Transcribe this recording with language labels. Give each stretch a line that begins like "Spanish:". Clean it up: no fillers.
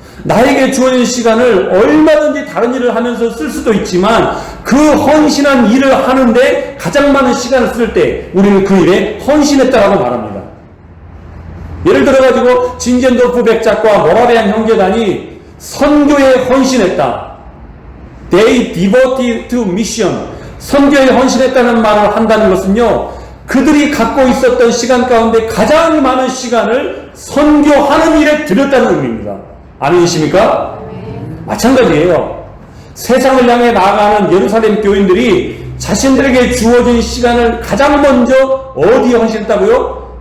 Korean: 나에게 주어진 시간을 얼마든지 다른 일을 하면서 쓸 수도 있지만 그 헌신한 일을 하는데 가장 많은 시간을 쓸 때 우리는 그 일에 헌신했다라고 말합니다. 예를 들어가지고 진젠도프 백작과 모라비안 형제단이 선교에 헌신했다.
English: They devoted to mission.
Korean: 선교에 헌신했다는 말을 한다는 것은요, 그들이 갖고 있었던 시간 가운데 가장 많은 시간을 선교하는 일에 들였다는 의미입니다. 아멘이십니까? 마찬가지예요. 세상을 향해 나아가는 예루살렘 교인들이 자신들에게 주어진 시간을 가장 먼저 어디에 헌신했다고요?